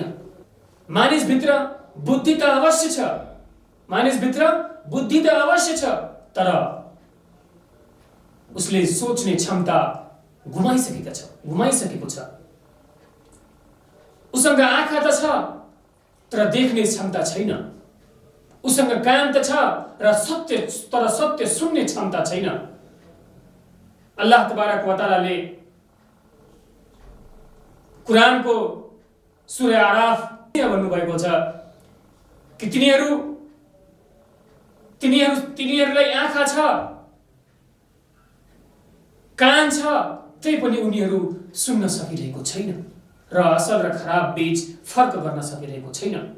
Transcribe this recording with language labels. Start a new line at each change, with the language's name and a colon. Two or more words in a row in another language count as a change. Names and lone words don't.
Nepali: मानिसभित्र बुद्धि त अवश्य छ, तर उसले सोच्ने क्षमता गुमाइसकेको छ। उसँग आँखा त छ, तर देख्ने क्षमता छैन। उसँग कान त छ र सत्य सुन्ने क्षमता छैन।
Arabic: الله تبارك وتعالى
Nepali: कुरानको सूरा आराफ भन्नुभएको छ कि तिनीहरूलाई आँखा छ, कान छ, त्यही पनि उनीहरू सुन्न सकिरहेको छैन र असल र खराब बीच फर्क गर्न सकिरहेको छैन।